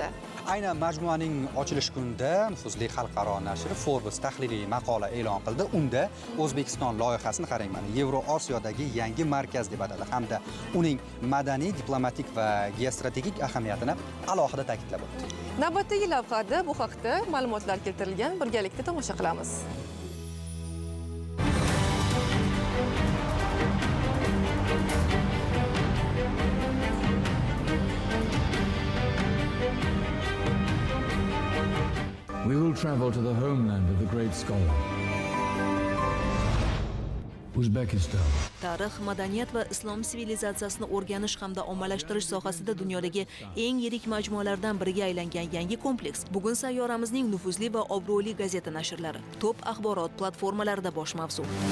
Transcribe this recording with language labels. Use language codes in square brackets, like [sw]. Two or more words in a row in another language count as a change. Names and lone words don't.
[uz] Aynan majmuaning ochilish kunida nufuzli xalqaro nashri Forbes tahliliy maqola e'lon qildi. Unda O'zbekiston loyihasini qarang, mana Yevroosiyodagi yangi markaz deb ataldi hamda uning madaniy, diplomatik va geostrategik ahamiyatini alohida ta'kidlab o'tdi. Navbatdagi lavhada bu haqda ma'lumotlar keltirilgan, birgalikda tomosha qilamiz. [en] We will travel to the homeland of the great scholar. Uzbekistan. [uz] Tarix, madaniyat va islom sivilizatsiyasini o'rganish hamda ommalashtirish sohasida dunyodagi eng yirik majmualardan biriga aylangan yangi kompleks bugun sayyoramizning nufuzli va obro'li gazeta nashrlari, top axborot platformalarida bosh mavzu.